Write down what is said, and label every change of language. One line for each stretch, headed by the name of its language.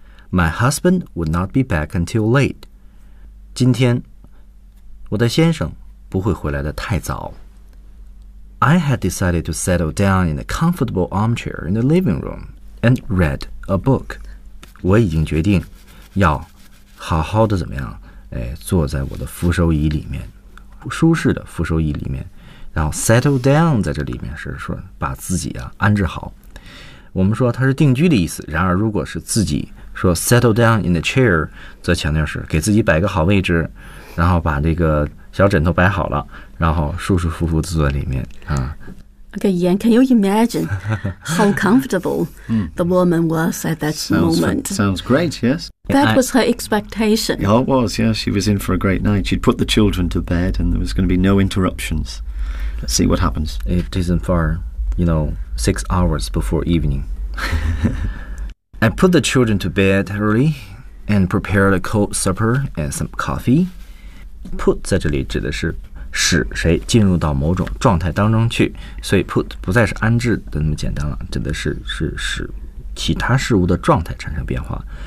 English: My husband would not be back until late。
Chinese: 今天我的先生不会回来的太早。
English: I had decided to settle down in a comfortable armchair in the living room and read a book。
Chinese: 我已经决定要好好的怎么样，哎，坐在我的扶手椅里面，舒适的扶手椅里面，然后 settle down 在这里面是说把自己啊安置好。我们说它是定居的意思，然而如果是自己说
English: settle down in the chair，
Chinese: 则强调是给自己摆个好位置，然后把这个小枕头摆好了，然后舒舒服服坐在里面啊。
English: Okay, Ian, can you imagine how comfortable the woman was at that moment? Sounds great, yes. That was her expectation. Yeah, it was, yeah. She was in for a great night. She'd put the children to bed and there was going to be no interruptions. Let's see what happens. It isn't far, you know, 6 hours before evening. I put the children to bed early and prepared a cold supper and some coffee.
Chinese: Put 在这里指的是使谁进入到某种状态当中去，所以 put 不再是安置的那么简单了，指的是使其他事物的状态产生变化。